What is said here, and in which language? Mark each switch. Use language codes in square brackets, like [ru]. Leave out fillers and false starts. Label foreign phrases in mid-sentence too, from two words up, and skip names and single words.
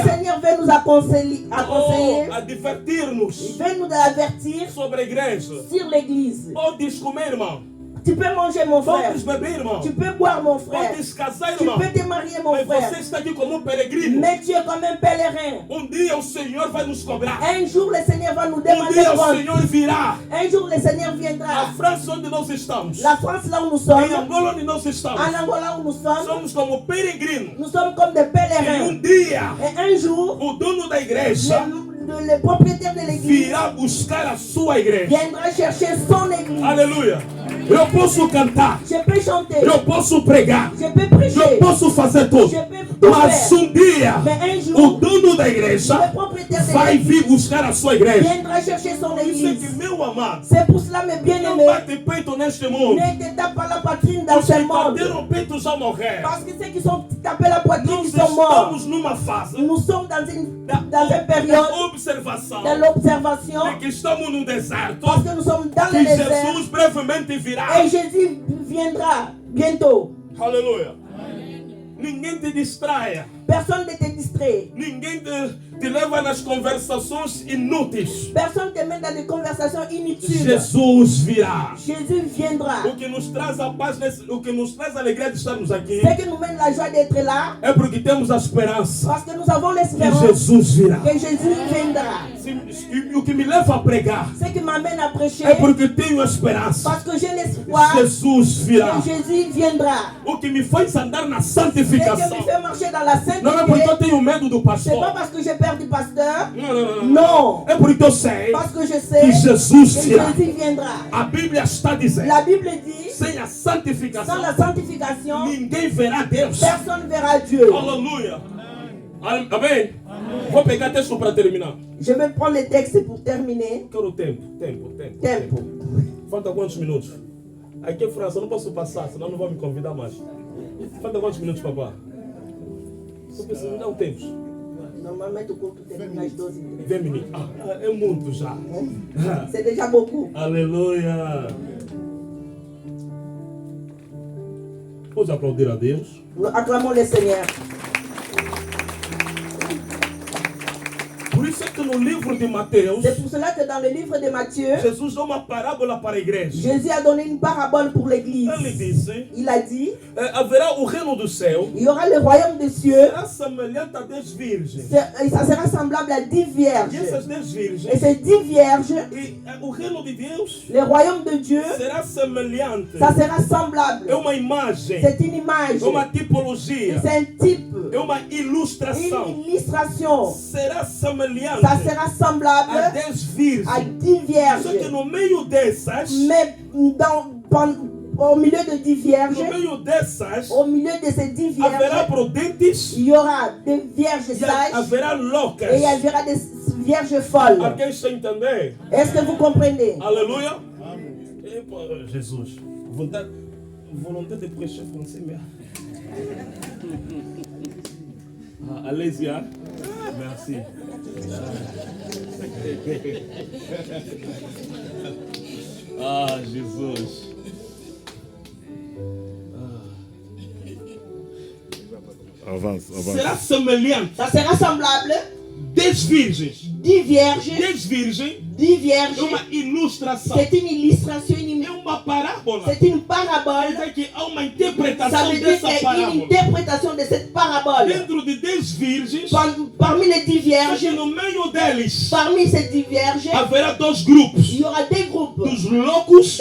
[fr] Seigneur veut nous conseiller, ou il [pt] advertir-nos [fr] veut nous avertir [pt] sobre a igreja. [fr] sur l'église. [pt] Podes comer, irmão. [fr] Tu peux manger, mon frère. [pt] Podes beber, irmão. [fr] Tu peux boire, mon frère. [pt] Podes casar, [fr] Tu [pt] irmão. [fr] peux te marier, mon [pt] Mas [fr] frère. [pt] você está aqui como peregrino. [fr] Mais tu es comme un pèlerin. [pt] Dia o Senhor vai nos cobrar. [fr] Un jour, le Seigneur va nous demander [pt] Dia o [fr] compte. [pt] Senhor virá. [fr] Un jour, le Seigneur [pt] A [fr] viendra. [pt] França onde nós estamos. [fr] La France, là où nous [pt] Em [fr] sommes, [pt] Angola onde nós estamos. [fr] en Angola où nous sommes, [pt] Somos como peregrinos. [fr] nous sommes comme des [pt] E [fr] pèlerins. [pt] dia [fr] Et un jour, [pt] o dono da igreja [fr] le propriétaire de l'église [pt] virá buscar a sua igreja. [fr] viendra chercher son église. [pt] Aleluia. Eu posso cantar. [fr] Je peux chanter, [pt] Eu posso pregar. [fr] je peux prêcher, [pt] Eu posso fazer tudo. [fr] je peux tout [pt] Mas [fr] faire. [pt] dia [fr] Mais un [pt] o [fr] jour, [pt] dono da [fr] le [pt] igreja [fr] propriétaire de [pt] vai [fr] l'église [pt] vir buscar a sua igreja. [fr] viendra chercher son [pt] Por isso é que, [fr] église. [pt] meu amado, [fr] C'est pour cela, mes [pt] não [fr] bien-aimés, [pt] bate peito neste mundo. [fr] ne te tape pas la poitrine dans [pt] Os [fr] ce [pt] que [fr] monde. [pt] bateram peito já morreram. [fr] Parce que ceux qui sont tapés la poitrine, [pt] Nós [fr] ils sont morts. [pt] estamos numa fase [fr] Nous sommes dans une [pt] da [fr] période [pt] observação [fr] de l'observation [pt] de que estamos no deserto, [fr] parce que nous sommes dans [pt] que [fr] le désert [pt] Jesus brevemente virá. [fr] et Jésus viendra bientôt. [pt] Aleluia. Ninguém te distraia. [fr] Personne ne te distrait. [pt] Ninguém te leva nas conversações inúteis. [fr] Personne ne te met dans des conversations inutiles. [pt] Jesus virá. [fr] Jésus viendra. [pt] O que nos traz a paz, o que nos traz a alegria de estarmos aqui, [fr] Ce qui nous mène la joie d'être là, [pt] é porque temos a esperança [fr] parce que nous avons [pt] que [fr] l'espérance [pt] Jesus virá. [fr] que Jésus viendra. [pt] O que me leva a pregar [fr] Ce qui m'amène à prêcher, [pt] é porque tenho a esperança [fr] parce que j'ai l'espoir [pt] Jesus virá. [fr] que Jésus viendra. [pt] O que me faz andar na [fr] Ce qui me [pt] santificação [fr] fait marcher dans la [pt] não é porque eu [fr] sainteté, [pt] tenho medo do [fr] c'est pas [pt] pastor. [fr] parce que j'ai peur du pasteur, [pt] Não. [fr] non, [pt] É porque eu sei [fr] parce que je [pt] que [fr] sais [pt] Jesus [fr] que [pt] virá. [fr] Jésus viendra. [pt] A Bíblia está dizendo: [fr] La Bible dit, [pt] sem a [fr] sans [pt] santificação, [fr] la sanctification, [pt] ninguém verá Deus. [fr] personne ne verra Dieu. [pt] Aleluia. Amém? Vou pegar texto para terminar. [fr] Je vais prendre le texte pour terminer. [pt] Quero tempo. Tempo. Falta quantos minutos? Aqui é França, eu não posso passar, senão não vão me convidar mais. Falta quantos minutos, papá? Eu preciso me dar um tempo. Normalement, o culto termine às 12h. 10 minutos. É muito já. [fr] C'est déjà beaucoup. [pt] Aleluia. Vamos aplaudir a Deus. [fr] Nous acclamons le Seigneur. [pt] Por isso é que no livro de Mateus, [fr] C'est pour cela que dans le livre de Matthieu, [pt] Jesus dá uma parábola para a igreja. [fr] Jésus a donné une parabole pour l'église. [pt] Ele disse: [fr] Il a dit, [pt] haverá o reino do céu, [fr] il y aura le royaume des cieux, [pt] será semelhante a 10 virgens. [fr] et ça sera semblable à 10 [pt] E [fr] vierges. [pt] essas 10 [fr] Et [pt] virgens, [fr] ces 10 vierges, [pt] o reino de Deus [fr] le royaume de Dieu, [pt] será semelhante. [fr] ça sera semblable. [pt] É uma imagem, [fr] C'est une image, [pt] é uma tipologia, [fr] c'est un type, [pt] é uma ilustração. [fr] une illustration. [pt] Será semelhante [fr] Ça sera semblable [pt] a 10 [fr] à [pt] virgens. [fr] 10 vierges. [pt] Só que no meio dessas, [fr] Mais au milieu de 10 vierges, [pt] no meio dessas, [fr] au milieu de ces 10 [pt] haverá [fr] vierges, [pt] prudentes [fr] il y aura des vierges [pt] e [fr] sages [pt] haverá loucas. [fr] et il y aura des vierges folles. [pt] Alguém está a entender? [fr] Est-ce que vous comprenez? [pt] Aleluia. Jesus. [fr] Volonté de prêcher français, mais. Allez-y, hein? Merci. Jesus. Avance. [pt] Será semelhante. [fr] Ça sera semblable. [pt] 10 virgens. [fr] 10 vierges, [pt] 10 virgens [fr] 10 vierges. [pt] É uma ilustração. [fr] C'est une illustration, [pt] É uma parábola. [fr] c'est une parabole. [pt] Quer dizer que há uma [fr] Ça [pt] interpretação [fr] veut dire [pt] dessa [fr] qu'il y a une [pt] parábola. [fr] interprétation de cette parabole. [pt] Dentro de 10 virgens, [fr] Parmi les 10 [pt] só que [fr] vierges, [pt] no meio deles [fr] parmi ces 10 vierges, [pt] haverá dois grupos. [fr] il y aura des groupes, [pt] Dos loucos,